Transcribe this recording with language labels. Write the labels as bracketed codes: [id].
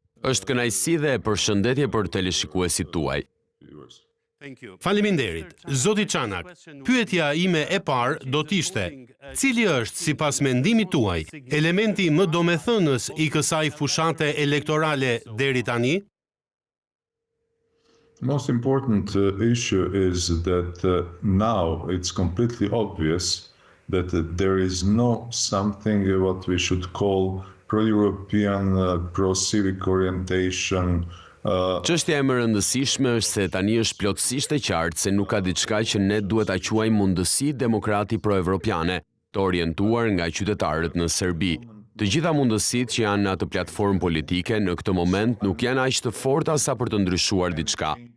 [sq] Është kënaqësi dhe përshëndetje për teleshikuesit tuaj. Faleminderit. Zoti Ç'ndodh, pyetja ime e parë do t'ishte: cili është, sipas mendimit tuaj, elementi më domethënës I kësaj fushate elektorale deri tani? [en] Most important issue is that now it's completely obvious that there is no something what we should call pro-European, pro-civic orientation. [sq] Çështja e më rëndësishme është se tani është plotësisht e qartë se nuk ka diçka që ne duhet ta quajmë mundësi demokrati pro-evropiane, të orientuar nga qytetarët në Serbi. Të gjitha mundësitë që janë në atë platformë politike në këtë moment nuk janë aq të forta sa për të ndryshuar diçka.